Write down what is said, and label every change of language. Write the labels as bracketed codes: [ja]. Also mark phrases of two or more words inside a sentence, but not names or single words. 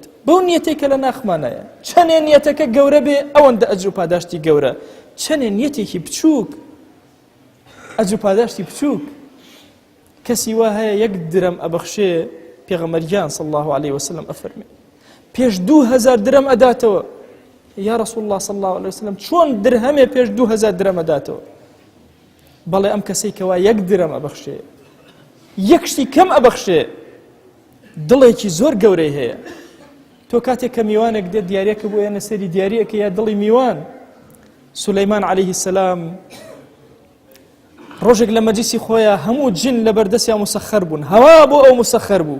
[ckb] بەو نیەتەی کە لە ناخمانایە. چەندێ نیەتەکە گەورە بێ ئەوەندە ئەجر و پاداشتی گەورە، چەندێ نیەتێکی بچووک ئەجر و پاداشتی بچووک. کەسی وا هەیە 1 درەم ئەبەخشێ، پێغەمبەرگیان [ar] صلی الله عليه وسلم [ckb] ئەفەرمێ پێش 2000 درەم ئەداتەوە. [ar] یا رسول الله صلی الله عليه وسلم [ckb] چۆن درهەمێ پێش 2000 درەم ئەداتەوە؟ بەڵێ ئەم کەسەی کەوا 1 درەم ئەبەخشێ، یەک شتی کەم ئەبەخشێ، دڵێکی زۆر گەورەی هەیە. تۆ کاتێک کە میوانێک دێت دیارەکە بۆ یانە سەری دیارەکە یا دڵی میوان. سولەیمان [ar] عليه السلام [ckb] ڕۆژێک لە مەجلیسی خۆیە هەموو جن لە بەردەستیان مسەخەر بوون، هەوا بۆ ئەو مسەخەر بوو.